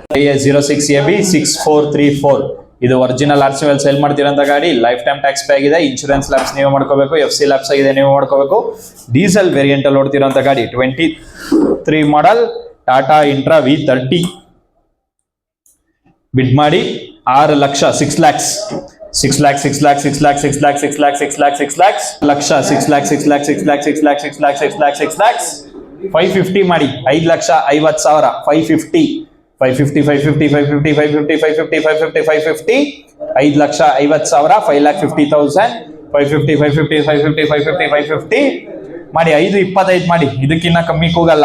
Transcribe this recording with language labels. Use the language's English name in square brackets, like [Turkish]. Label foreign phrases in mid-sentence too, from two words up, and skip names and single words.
[Kannada] KA06AB 6434 ಇದು [English] original RC sale [Kannada] ಮಾಡ್ತಿರೋಂಥ ಗಾಡಿ, [English] life time tax pay [Kannada] ಆಗಿದೆ, [English] insurance lapse [Kannada] ನೀವೇ ಮಾಡ್ಕೋಬೇಕು, [English] FC lapse [Kannada] ಆಗಿದೆ ನೀವೇ ಮಾಡ್ಕೋಬೇಕು. [English] diesel variant [Kannada] ಅಲ್ಲಿ ಓಡ್ತಿರೋಂಥ ಗಾಡಿ 23 ಮಾಡೆಲ್ ಟಾಟಾ ಇಂಟ್ರಾ V30 ಬಿಡ್ ಮಾಡಿ 6 ಲಕ್ಷ 6 lakhs 6 lakhs 6 lakhs 6 lakhs 6 lakhs 6 lakhs 6 lakhs 6 lakhs ಲಕ್ಷ 6 lakhs 6 lakhs 6 lakhs 6 lakhs 6 lakhs 6 lakhs 6 lakhs 550 ಮಾಡಿ 5,50,000 550 550 550 550 550 550 550 550 5,50,000 5,50,000 550 550 550 550 550 ಮಾಡಿ 5,25 ಮಾಡಿ, ಇದಕ್ಕಿನ್ನ ಕಮ್ಮಿ ಕೂಗಲ್ಲ.